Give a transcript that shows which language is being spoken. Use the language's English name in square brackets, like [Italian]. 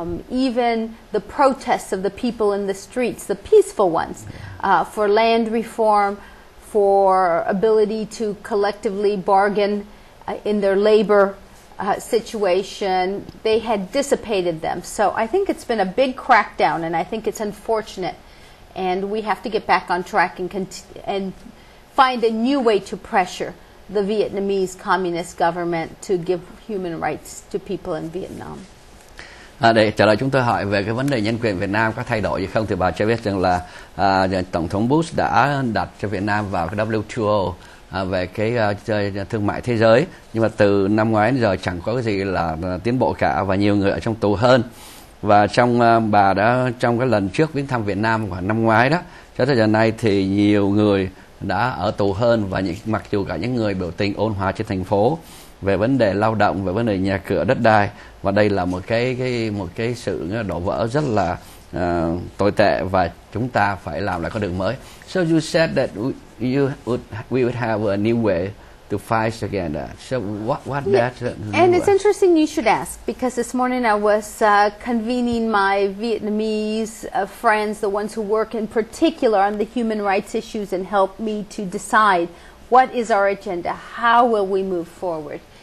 [English] Even the protests of the people in the streets, the peaceful ones, for land reform, for ability to collectively bargain in their labor situation, they had dissipated them. So I think it's been a big crackdown, and I think it's unfortunate. And we have to get back on track and find a new way to pressure the Vietnamese Communist government to give human rights to people in Vietnam. [Vietnamese] Để trả lời chúng tôi hỏi về cái vấn đề nhân quyền Việt Nam có thay đổi gì không, thì bà cho biết rằng là Tổng thống Bush đã đặt cho Việt Nam vào cái WTO về cái thương mại thế giới, nhưng mà từ năm ngoái đến giờ chẳng có cái gì là tiến bộ cả, và nhiều người ở trong tù hơn. Và bà đã trong cái lần trước viếng thăm Việt Nam khoảng năm ngoái đó, cho tới giờ này thì nhiều người đã ở tù hơn, và mặc dù cả những người biểu tình ôn hòa trên thành phố về vấn đề lao động, về vấn đề nhà cửa, đất đai, và đây là một cái sự đổ vỡ rất là tồi tệ, và chúng ta phải làm lại con đường mới. [English] So you said that we would have a new way to fight against that. So what that? And it's interesting you should ask, because this morning I was convening my Vietnamese friends, the ones who work in particular on the human rights issues and help me to decide what is our agenda, how will we move forward.